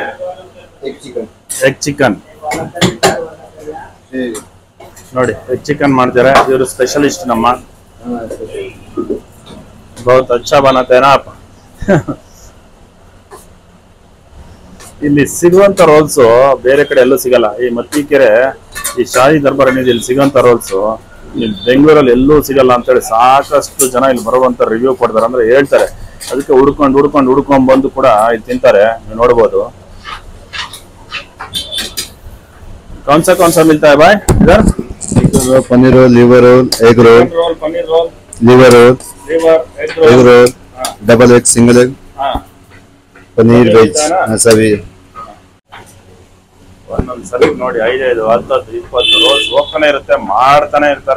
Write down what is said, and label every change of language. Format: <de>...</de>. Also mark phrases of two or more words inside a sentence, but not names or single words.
<en>egg chicken</en> <kn>ನೋಡಿ</kn> <en>egg chicken</en> <kn>ಮಾಡ್ತಾರೆ. ಇವರು ಸ್ಪೆಷಲಿಸ್ಟ್ ನಮ್ಮ.</kn> <hi>बहुत अच्छा बनाते हैं ना आप.</hi> <kn>ಇಲ್ಲಿ ಸಿಗುವಂತ ರೋಲ್ಸ್ ಬೇರೆ ಕಡೆ ಎಲ್ಲೂ ಸಿಗಲ್ಲ. ಈ ಮತ್ತಿಕೆರೆ ಈ ಶಾಹಿ ದರ್ಬಾರ್ ಏನಿದೆ ಇಲ್ಲಿ ಸಿಗುವಂತ ರೋಲ್ಸ್ ಬೆಂಗಳೂರಲ್ಲಿ ಎಲ್ಲೂ ಸಿಗಲ್ಲ ಅಂತೇಳಿ ಸಾಕಷ್ಟು ಜನ ಇಲ್ಲಿ ಬರುವಂತ ರಿವ್ಯೂ ಕೊಡ್ತಾರೆ, ಅಂದ್ರೆ ಹೇಳ್ತಾರೆ. ಅದಕ್ಕೆ ಹುಡ್ಕೊಂಡ್ ಬಂದು ಕೂಡ ಇಲ್ಲಿ ತಿಂತಾರೆ. ನೀವು ನೋಡ್ಬೋದು.</kn> <hi>कौन सा मिलता है भाई इधर?</hi> <en>paneer roll, liver roll, egg roll, paneer roll, liver roll, egg roll, double egg, single egg, paneer veg सभी.</en> <kn>ಒಂದೊಂದ್ಸರಿ ನೋಡಿ 5, 10, 20 ರೋಲ್ಸ್ ಹೋಗ್ತಾನೆ ಇರುತ್ತೆ, ಮಾಡ್ತಾನೆ ಇರ್ತಾರೆ.</kn>